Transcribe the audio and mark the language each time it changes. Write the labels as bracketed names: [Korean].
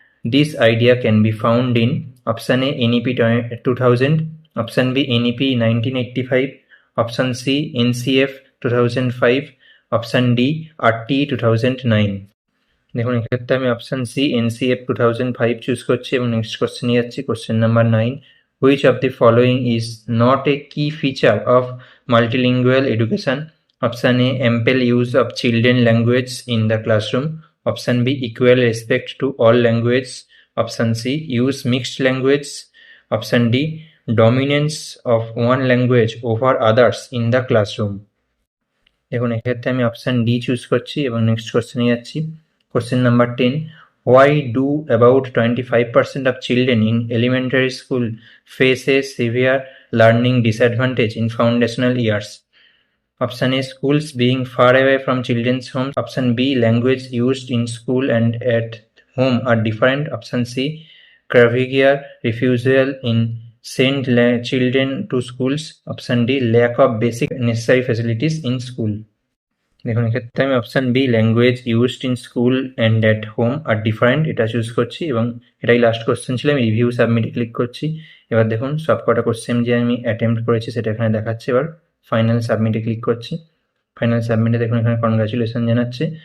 [English] This idea can be found in option A NEP 2000, option B NEP 1985, option C NCF 2005, option D RT 2009. [Bangla] দেখুন এক্ষেত্রে আমি option C NCF 2005 choose করছি এবং next কোশ্চেনে যাচ্ছি, question number 9, [English] which of the following is not a key feature of multilingual education? [Bangla] Option A ample use of children language in the classroom, option B equal respect to all languages, option C use mixed language, option D dominance of one language over others in the classroom. দেখুন এক্ষেত্রে আমি option D choose করছি এবং next কোশ্চেনে যাচ্ছি, question number 10, [English] why do about 25% of children in elementary school face a severe learning disadvantage in foundational years? Option A schools being far away from children's homes, option B language used in school and at home are different, option C Craviglia refusal in send children to schools, option D lack of basic necessary facilities in school. [Bangla] দেখুন এক্ষেত্রে আমি option B [English] language used in school and at home আর different [Bangla] এটা choose করছি এবং এটাই last question ছিল। আমি review সাবমিটে ক্লিক করছি। এবার দেখুন সব কটা কোশ্চেন যে আমি অ্যাটেম্প্ট করেছি সেটা এখানে দেখাচ্ছে। এবার ফাইনাল সাবমিটে ক্লিক করছি। ফাইনাল সাবমিটে দেখুন এখানে কনগ্রাচুলেশন জানাচ্ছে।